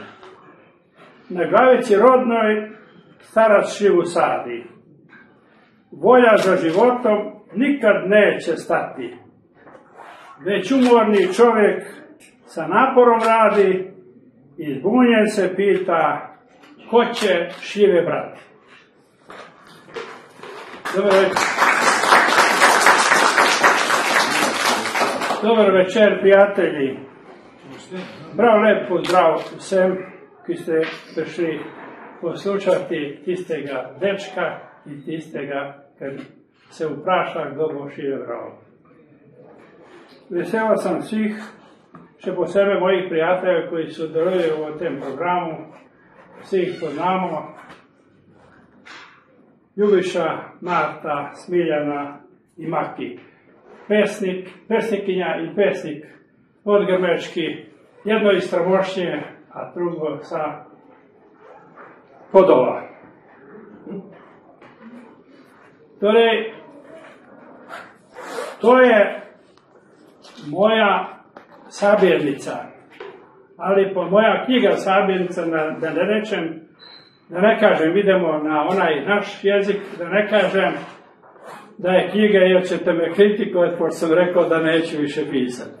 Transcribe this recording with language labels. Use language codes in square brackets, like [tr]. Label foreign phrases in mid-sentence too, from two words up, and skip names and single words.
[sr] Na glavici rodnoj starac šivu sadi. Volja za životom nikad neće stati. Već umorni čovjek sa naporom radi i zbunjen se pita ko će šive brati. Dobar večer, prijatelji. [sl] Prav lep pozdrav vsem, ki ste prišli poslušati tistega dečka in tistega, ker se vpraša, kdo bo šive bral. Vesel sem vseh, še posebej mojih prijateljev, koji sodelujejo v tem programu. Vsi jih poznamo. Ljubiša, Marta, Smiljana in Maki. Pesnikinja in pesnik podgrmečki, [sr] jedno iz Stramošnje, a drugo sa Podova. Torej, to je moja sabirnica, ali po moja knjiga sabirnica, da ne kažem, idemo na onaj naš jezik, da ne kažem da je knjiga, jer ćete me kritikovati, pošto sam rekao da neću više pisati.